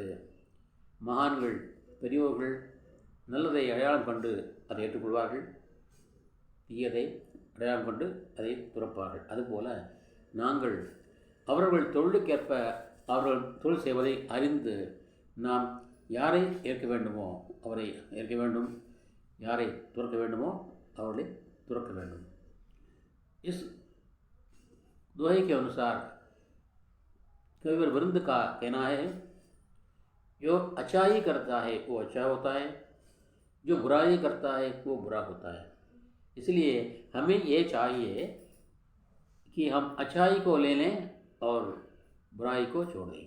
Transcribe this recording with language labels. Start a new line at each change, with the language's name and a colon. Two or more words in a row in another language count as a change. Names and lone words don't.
Tamil: மகான்கள் பெரியோர்கள் நல்லதை அடையாளம் கண்டு அதை ஏற்றுக்கொள்வார்கள், தீயதை அடையாளம் கொண்டு அதை துறப்பார்கள். அதுபோல் நாங்கள் அவர்கள் தொழிலுக்கேற்ப அவர்கள் தொழில் செய்வதை அறிந்து நாம் யாரை ஏற்க வேண்டுமோ அவரை ஏற்க வேண்டும், யாரை துறக்க வேண்டுமோ அவர்களை तुरक வேண்டும்.
Hindi: इस दोहे के अनुसार कविवर वृंद का कहना है, जो अच्छाई करता है वो अच्छा होता है, जो बुराई करता है वो बुरा होता है. इसलिए हमें ये चाहिए कि हम अच्छाई को ले लें और बुराई को छोड़ दें.